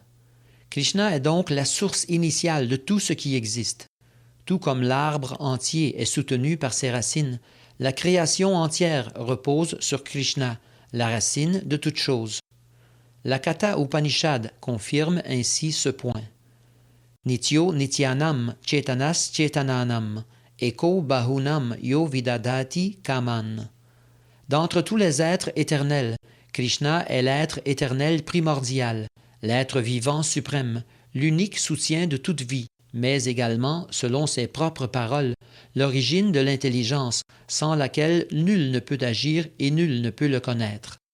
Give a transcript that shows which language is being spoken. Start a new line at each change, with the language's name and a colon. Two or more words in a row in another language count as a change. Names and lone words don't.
French: Krishna est donc la source initiale de tout ce qui existe. Tout comme l'arbre entier est soutenu par ses racines, la création entière repose sur Krishna, la racine de toute chose. La Katha Upanishad confirme ainsi ce point.
Sanskrit: नित्यो नित्यानां चेतनश् चेतनानाम् एको बहूनां यो विदधाति कामान्.
French: D'entre tous les êtres éternels, Krishna est l'être éternel primordial, l'être vivant suprême, l'unique soutien de toute vie, mais également, selon ses propres paroles, l'origine de l'intelligence, sans laquelle nul ne peut agir et nul ne peut le connaître.